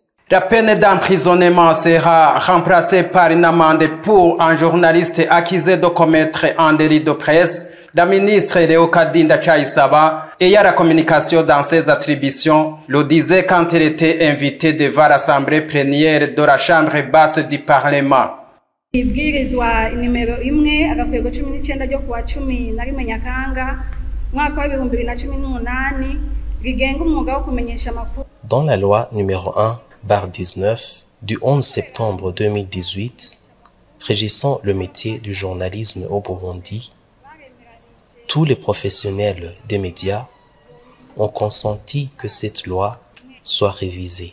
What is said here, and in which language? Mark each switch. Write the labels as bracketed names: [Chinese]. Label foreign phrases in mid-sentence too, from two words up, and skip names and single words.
[French] La peine d'emprisonnement sera remplacée par une amende pour un journaliste accusé de commettre un délit de presse. La ministre Leokadinda Chaisaba, ayant la communication dans ses attributions, le disait quand elle était invitée devant l'Assemblée plénière de la Chambre basse du Parlement. [Rundi] Ibwirizwa nimero 1 agakwego 19 ryo kuwa 11 Nyakanga mwaka wa 2018 rigenga umwuga wo kumenyesha amakuru. [French] Dans la loi numéro 1/19 du 11 septembre 2018 régissant le métier du journalisme au Burundi, tous les professionnels des médias ont consenti que cette loi soit révisée.